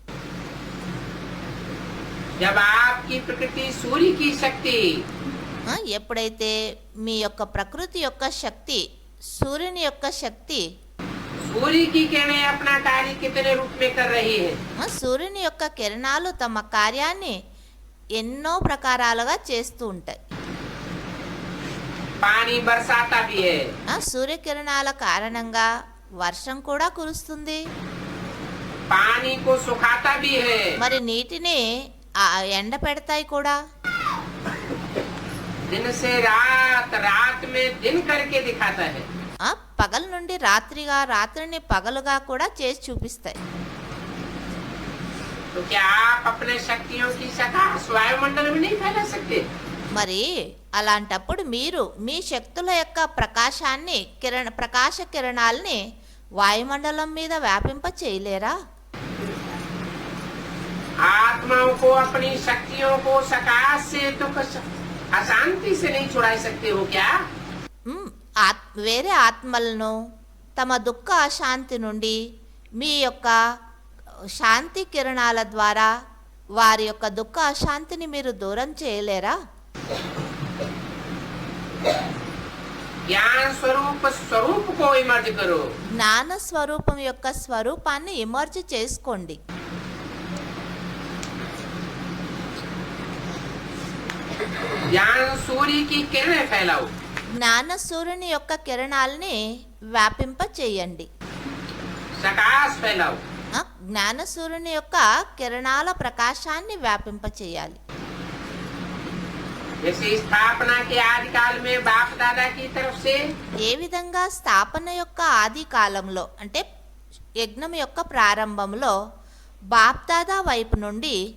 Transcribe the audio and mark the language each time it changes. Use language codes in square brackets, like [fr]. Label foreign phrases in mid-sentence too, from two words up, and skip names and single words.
[hi] जब आपकी प्रकृति सूर्य की शक्ति [te] ఎప్పుడైతే మీ యొక్క ప్రకృతి యొక్క శక్తి, సూర్యుని యొక్క శక్తి, [hi] सूर्य की किरणें अपना कार्य कितने रूप में कर रही है। [te] సూర్యుని యొక్క కిరణాలు తమ కార్యాన్ని ఎన్నో ప్రకారాలుగా చేస్తూ ఉంటాయి. [hi] पानी बरसाता भी है, [te] సూర్యకిరణాల కారణంగా వర్షం కూడా కురుస్తుంది. [hi] पानी को सुखाता भी है, [te] మరి నీటిని ఎండ పెడతాయి కూడా. [hi] दिन से रात, रात में दिन करके दिखाता है। [te] పగల నుండి రాత్రిగా, రాత్రిని పగలుగా కూడా చేసి చూపిస్తాయి. [hi] तो क्या आप अपने शक्तियों की सकाश वायुमंडल में नहीं फैला सकते? [te] మరి అలాంటప్పుడు మీరు మీ శక్తుల యొక్క ప్రకాశాన్ని ప్రకాశ కిరణాలని వాయుమండలం మీద వ్యాపింప చేయలేరా? [hi] आत्माओं को अपनी शक्तियों को सकाश से दुख अशांति से नहीं छुड़ा सकते हो क्या? [te] వేరే ఆత్మలను తమ దుఃఖ అశాంతి నుండి మీ యొక్క శాంతి కిరణాల ద్వారా వారి యొక్క దుఃఖ అశాంతిని మీరు దూరం చేయలేరా? [hi] ज्ञान स्वरूप स्वरूप को इमर्ज करो। [te] జ్ఞాన స్వరూపం యొక్క స్వరూపాన్ని ఇమర్జ్ చేసుకోండి. [hi] ज्ञान सूर्य की किरणें फैलाओ। [te] జ్ఞాన సూర్యుని యొక్క కిరణాలని వ్యాపింప చేయండి. [hi] सकाश फैलाओ। [te] జ్ఞాన సూర్యుని యొక్క కిరణాల ప్రకాశాన్ని వ్యాపింప చేయాలి. [hi] जैसे स्थापना के आदि काल में बाप दादा की तरफ से [te] ఏ విధంగా స్థాపన యొక్క ఆది కాలంలో అంటే యజ్ఞం యొక్క ప్రారంభంలో బాప్దాదా వైపు నుండి